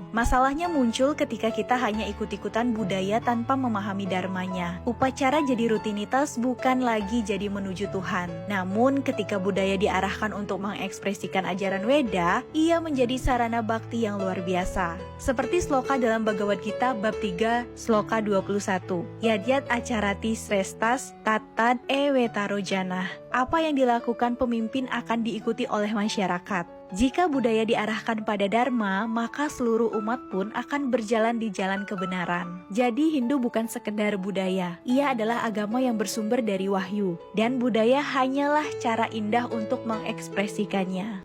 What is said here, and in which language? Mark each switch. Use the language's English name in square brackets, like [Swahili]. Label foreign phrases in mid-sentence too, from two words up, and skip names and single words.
[Indonesian] Masalahnya muncul ketika kita hanya ikut-ikutan budaya tanpa memahami dharmanya. Upacara jadi rutinitas, bukan lagi jadi menuju Tuhan. Namun, ketika budaya diarahkan untuk mengekspresikan ajaran Weda, ia menjadi sarana bakti yang luar biasa. Seperti sloka dalam Bhagavad Gita bab 3, sloka 21. [Sanskrit] यद्यत् आचरति श्रेष्ठः तत्तत् एवेतरो जनः. [Indonesian] Apa yang dilakukan pemimpin akan diikuti oleh masyarakat. Jika budaya diarahkan pada Dharma, maka seluruh umat pun akan berjalan di jalan kebenaran. Jadi Hindu bukan sekedar budaya, ia adalah agama yang bersumber dari wahyu, dan budaya hanyalah cara indah untuk mengekspresikannya.